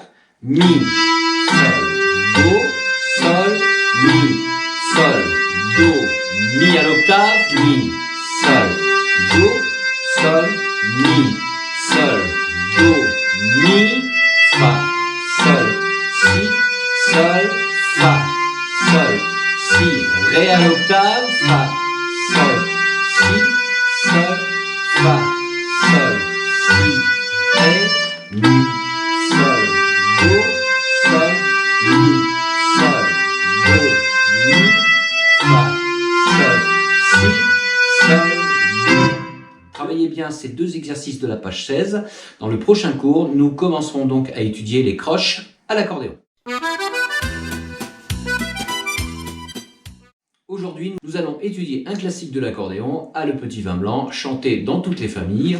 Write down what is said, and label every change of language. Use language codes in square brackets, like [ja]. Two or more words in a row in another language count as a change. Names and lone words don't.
[fr] Mi, Sol, Do, Sol, Mi, Sol, Do, Mi à l'octave, Mi, Sol, Do, Sol, Mi, Sol, Do, Mi, Fa, Sol, Si, Sol, Fa. Ré à l'octave, Fa, Sol, Si, Sol, Fa, Sol, Si, Ré, Mi, Sol, Do, Sol, Mi, Sol, Do, Mi, Fa, Sol, Si, Sol, Do. Travaillez bien ces deux exercices de la page 16. Dans le prochain cours, nous commencerons donc à étudier les croches à l'accordéon. Aujourd'hui, nous allons étudier un classique de l'accordéon, Ah le petit vin blanc, chanté dans toutes les familles.